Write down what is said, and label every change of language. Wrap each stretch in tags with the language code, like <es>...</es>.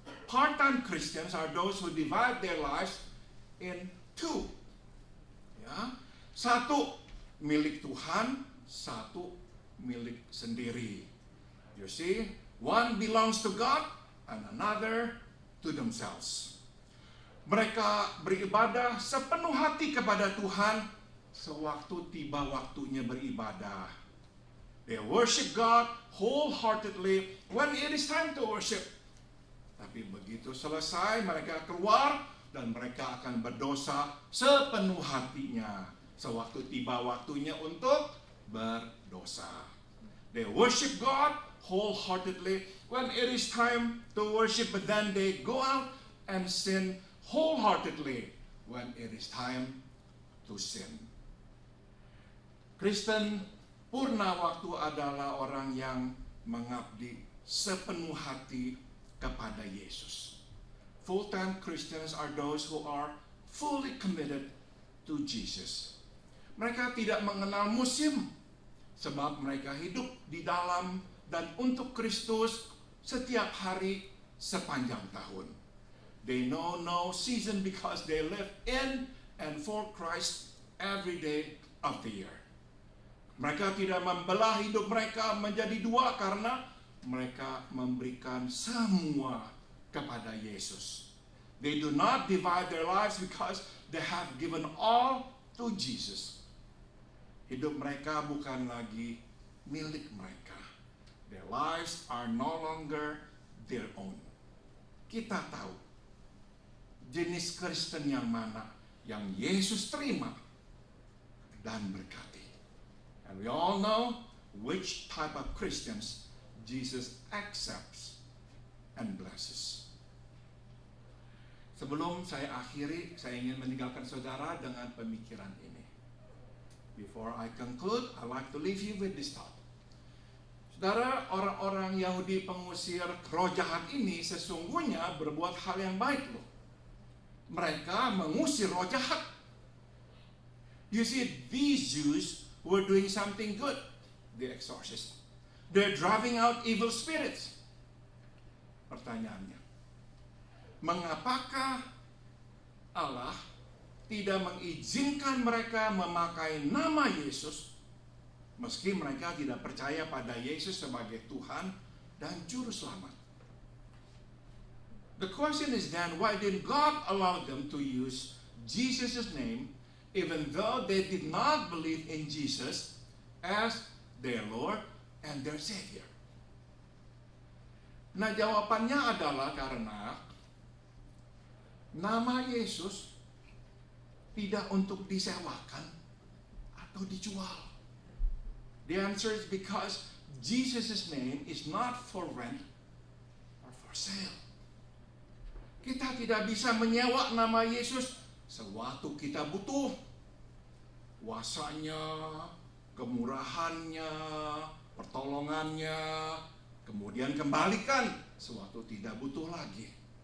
<en>Part-time Christians are those who divide their lives in two.</en> <id>Ya, satu milik Tuhan, satu milik sendiri.</id> <en>You see, one belongs to God and another to themselves.</en> <id>Mereka beribadah sepenuh hati kepada Tuhan sewaktu tiba waktunya beribadah.</id> <en>They worship God wholeheartedly when it is time to worship.</en> <id>Tapi begitu selesai mereka keluar dan mereka akan berdosa sepenuh hatinya sewaktu tiba waktunya untuk berdosa.</id> <en>They worship God wholeheartedly when it is time to worship, but then they go out and sin wholeheartedly when it is time to sin.</en> <id>Kristen purna waktu adalah orang yang mengabdi sepenuh hati kepada Yesus.</id> <en>Full-time Christians are those who are fully committed to Jesus.</en> <id>Mereka tidak mengenal musim, sebab mereka hidup di dalam dan untuk Kristus setiap hari sepanjang tahun.</id> <en>They know no season because they live in and for Christ every day of the year.</en> <id>Mereka tidak membelah hidup mereka menjadi dua karena mereka memberikan semua kepada Yesus.</id> <en>They do not divide their lives because they have given all to Jesus.</en> <id>Hidup mereka bukan lagi milik mereka.</id> <en>Their lives are no longer their own.</en> <id>Kita tahu jenis Kristen yang mana yang Yesus terima dan berkati.</id> <en>And we all know which type of Christians Jesus accepts and blesses.</en> <id>Sebelum saya akhiri, saya ingin meninggalkan saudara dengan pemikiran ini.</id> <en>Before I conclude, I'd like to leave you with this thought.</en> <id>Saudara, orang-orang Yahudi pengusir roh jahat ini sesungguhnya berbuat hal yang baik loh. Mereka mengusir roh jahat.</id> <en>You see, these Jews were doing something good. The exorcists. They're driving out evil spirits.</en> <id>Pertanyaannya, mengapakah Allah tidak mengizinkan mereka memakai nama Yesus meski mereka tidak percaya pada Yesus sebagai Tuhan dan Juru Selamat?</id> <en>The question is then, why did God allow them to use Jesus' name even though they did not believe in Jesus as their Lord and their Savior?</en> <id>Nah, jawabannya adalah karena nama Yesus tidak untuk disewakan atau dijual.</id> <en>The answer is because Jesus' name is not for rent or for sale.</en> <id>Kita tidak bisa menyewa nama Yesus sewaktu kita butuh. Kuasanya, kemurahannya, pertolongannya, kemudian kembalikan sewaktu tidak butuh lagi.</id>